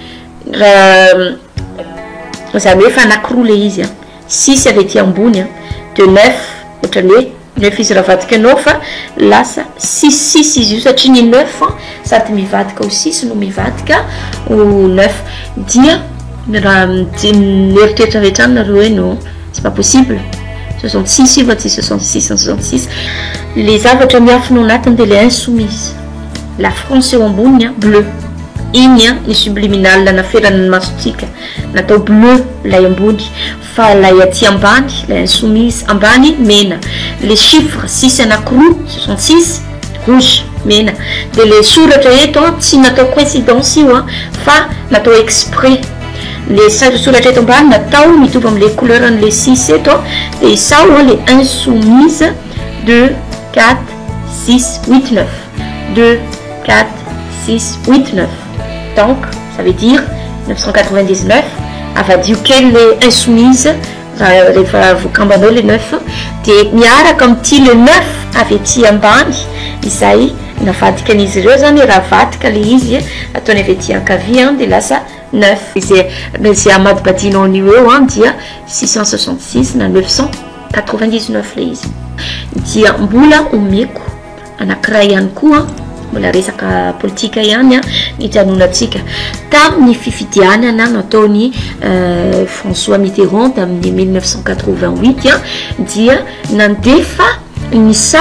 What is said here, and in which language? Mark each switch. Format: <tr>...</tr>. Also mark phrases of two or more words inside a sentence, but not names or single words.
<mg>raha zany hoe fa anakiroa le izy 6 avy aty ambony de 9 ohatrany hoe 9 izy raha avadika anao fa lasa 6 izy io satria ny 9 sady mivadika ho 6 no mivadika ho 9 dia raha mieritreritra rehetrany nareo hoe no</mg> <fr>c'est pas possible</fr> <mg>66 io va tsy 66 les zavatra miafina ao anatiny dia le insoumise la France eo ambony bleu iny ny subliminal naferana ny masotsika natao bleu lay ambony fa lay aty ambany la insoumise ambany mena</mg> <fr>les chiffres</fr> <mg>6 anakiroa 66 rouge mena dia le soratra eto tsy natao coïncidence io fa natao exprès le soratra eto ambany natao mitovy am'le couleur an'le 6 eto de isao le insoumise 2 4 6 8 9 2 4 6 8 9</mg> <fr>donc ça veut dire</fr> <mg>999 avadio kely le insoumise rehefa voakambanao le 9 de miaraka am'ty le 9 avy aty ambany izay navadika an'izy ireo zany raha vadika le izy ataony avy aty ankavia de lasa 9 zay amadibadinao an'io eo dia 666 na 999 le izy dia mbola omeko anankiray ihany koa mbola resaka politika ihany hijanonantsika tamin'ny fifidianana nataony François Mitterrand tamin'ny 1988 dia nandefa ny</mg>